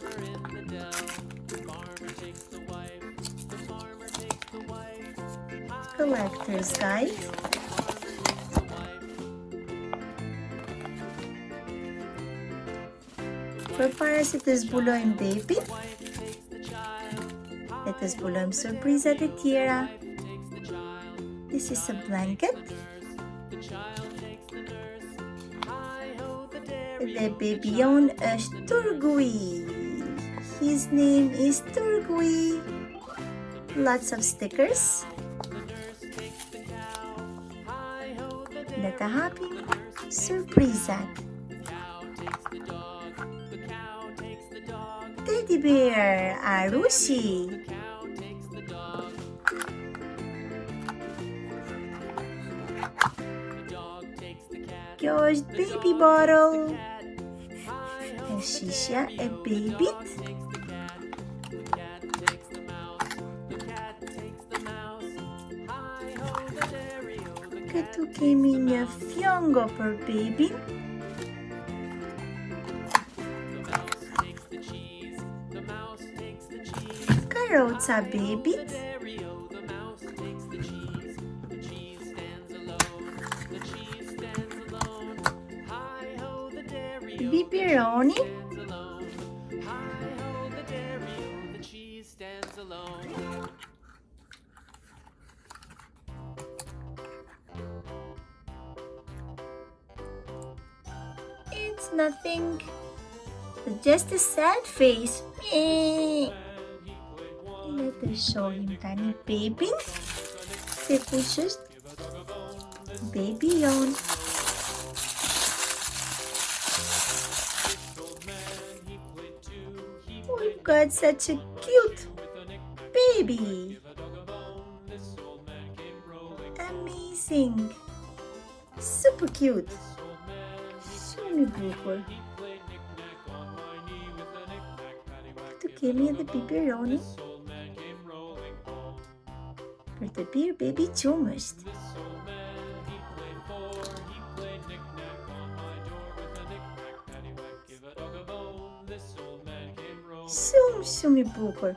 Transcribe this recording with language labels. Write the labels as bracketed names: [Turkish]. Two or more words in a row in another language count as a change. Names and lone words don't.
[English] Collector's Guide. [Albanian] Përpara se të zbulojmë bebit, dhe të zbulojmë surprizat e tjera. [English] This is a blanket The baby-on është Turgui. His name is Turgui. Lots of stickers. [Albanian] Le të hapim surprizat. [English] Teddy bear, Arushi. [Albanian] Kjo është [English] baby bottle. [Albanian] E shishja e babyt. Këtu kemi një fjongo për babyn. Karroca babyt. Biberoni. [English] It's nothing. Just a sad face. Let us show him tiny baby. [Albanian] Se kush është baby-on. [English] We've got such a cute baby. Amazing. Super cute. [Albanian] Shumë i bukur. Këtu kemi edhe biberoni për të pirë baby qumësht. Shumë i bukur.